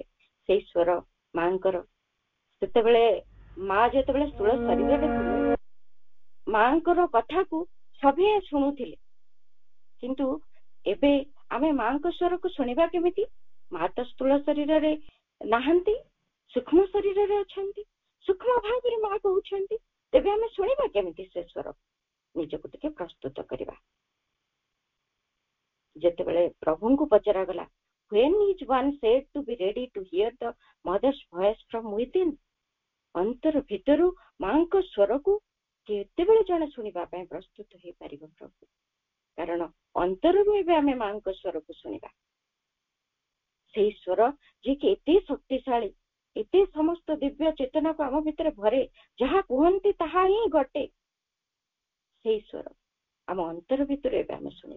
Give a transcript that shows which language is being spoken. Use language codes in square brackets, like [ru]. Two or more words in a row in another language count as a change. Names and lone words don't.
[or] ସେଇ ସ୍ୱର ମାଙ୍କର, ସେତେବେଳେ ମା ଯେତେବେଳେ ସ୍ଥୂଳ ଶରୀରରେ ଥିଲେ ମାଙ୍କର କଥାକୁ ସଭିଏ ଶୁଣୁଥିଲେ, କିନ୍ତୁ ଏବେ ଆମେ ମାଙ୍କ ସ୍ୱରକୁ ଶୁଣିବା କେମିତି? ମା ତ ସ୍ଥୂଳ ଶରୀରରେ ନାହାନ୍ତି, ସୂକ୍ଷ୍ମ ଶରୀରରେ ଅଛନ୍ତି, ସୂକ୍ଷ୍ମ ଭାବରେ ମା କହୁଛନ୍ତି, ତେବେ ଆମେ ଶୁଣିବା କେମିତି ସେ ସ୍ୱର? ନିଜକୁ ଟିକେ ପ୍ରସ୍ତୁତ କରିବା। ଯେତେବେଳେ ପ୍ରଭୁଙ୍କୁ ପଚରାଗଲା, [en] when is one said to be ready to hear the mother's voice from within? [or] ଅନ୍ତର ଭିତରୁ ମାଙ୍କ ସ୍ୱରକୁ କେତେବେଳେ ଜଣେ ଶୁଣିବା ପାଇଁ ପ୍ରସ୍ତୁତ ହେଇପାରିବ ପ୍ରଭୁ? କାରଣ ଅନ୍ତରରୁ ଏବେ ଆମେ ମାଙ୍କ ସ୍ୱରକୁ ଶୁଣିବା। ସେଇ ସ୍ୱର ଯିଏକି ଏତେ ଶକ୍ତିଶାଳୀ, ଏତେ ସମସ୍ତ ଦିବ୍ୟ ଚେତନାକୁ ଆମ ଭିତରେ ଭରେ, ଯାହା କୁହନ୍ତି ତାହା ହିଁ ଘଟେ, ସେଇ ସ୍ୱର ଆମ ଅନ୍ତର ଭିତରୁ ଏବେ ଆମେ ଶୁଣିବା।